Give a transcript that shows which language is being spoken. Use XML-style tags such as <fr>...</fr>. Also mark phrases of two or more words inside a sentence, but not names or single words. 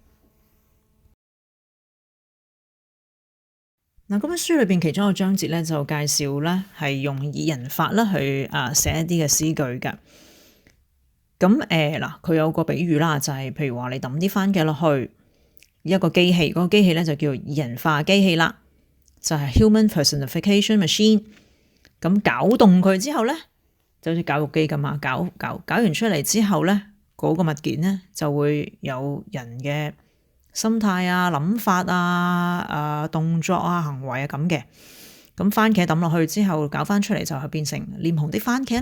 <yue>嗱，嗰本書裏邊其中一個章節咧，就介紹咧係用擬人法啦去寫一啲嘅詩句嘅。咁佢有個比喻啦，就係譬如話你抌啲番茄落去一個機器，嗰個機器咧就叫擬人化機器啦。</yue> <en>就係 human personification machine，</en> <yue>咁攪動佢之後咧，就好似攪肉機咁啊，攪完出嚟之後咧，嗰個物件咧就會有人嘅心態啊、諗法啊、動作啊、行為啊咁嘅。咁番茄抌落去之後，攪翻出嚟就係變成臉紅的番茄啦。</yue>